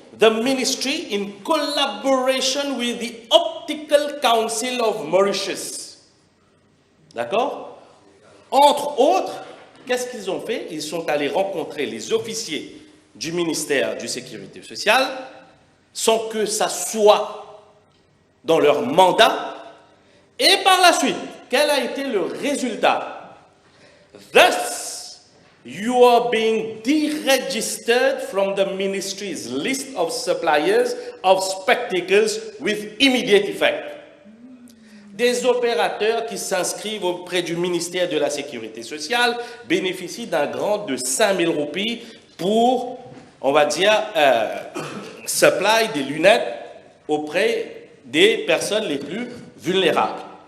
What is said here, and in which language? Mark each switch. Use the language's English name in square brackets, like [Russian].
[English] The ministry, in collaboration with the Optical Council of Mauritius. [French] D'accord? Entre autres, qu'est-ce qu'ils ont fait? Ils sont allés rencontrer les officiers du ministère de la Sécurité sociale sans que ça soit dans leur mandat. Et par la suite, quel a été le résultat? [English] Thus, you are being deregistered from the ministry's list of suppliers of spectacles with immediate effect. [French] Des opérateurs qui s'inscrivent auprès du ministère de la Sécurité sociale bénéficient d'un grant de 5 000 roupies pour, on va dire, supply des lunettes auprès des personnes les plus vulnérables.